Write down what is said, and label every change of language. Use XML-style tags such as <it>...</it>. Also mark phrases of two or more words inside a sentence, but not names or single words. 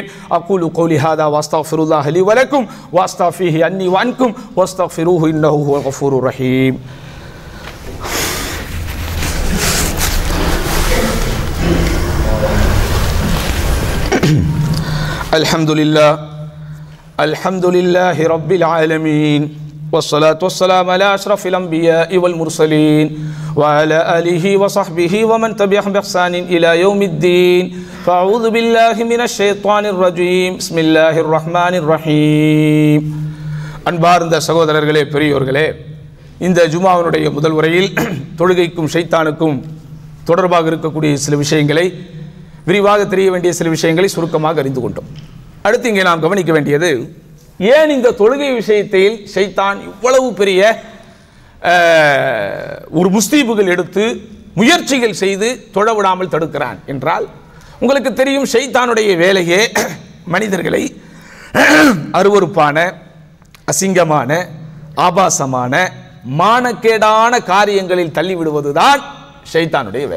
<ar>أقول قولي هذا وأستغفر الله لي ولكم وأستغفره عني وعنكم واستغفروه إنه هو الغفور الرحيم. الحمد لله رب العالمين والصلاة والسلام على أشرف الأنبياء والمرسلين وعلى آله وصحبه ومن تبعهم بإحسان إلى يوم الدين. فأعوذ بالله من الشيطان الرجيم. بسم الله الرحمن الرحيم.</ar> <ta>அன்பார்ந்த சகோதரர்களே, பெரியோர்களே, இந்த ஜும்மாவினுடைய முதல் உரையில் தொழுகைக்கும் ஷைத்தானுக்கும் தொடர்பாக இருக்கக்கூடிய சில விஷயங்களை, விரிவாக தெரிய வேண்டிய சில விஷயங்களை சுருக்கமாக அறிந்து கொண்டோம். அடுத்து இங்கே நாம் கவனிக்க வேண்டியது, ஏன் இந்த தொழுகை விஷயத்தில் ஷைத்தான் இவ்வளவு பெரிய ஒரு முஸ்தீபுகள் எடுத்து முயற்சிகள் செய்து தொழவிடாமல் தடுக்கிறான் என்றால், உங்களுக்கு தெரியும் ஷைத்தானுடைய வேலையே மனிதர்களை அருவருப்பான, அசிங்கமான, ஆபாசமான, மானக்கேடான காரியங்களில் தள்ளிவிடுவதுதான் ஷைத்தானுடைய வேலை.</ta>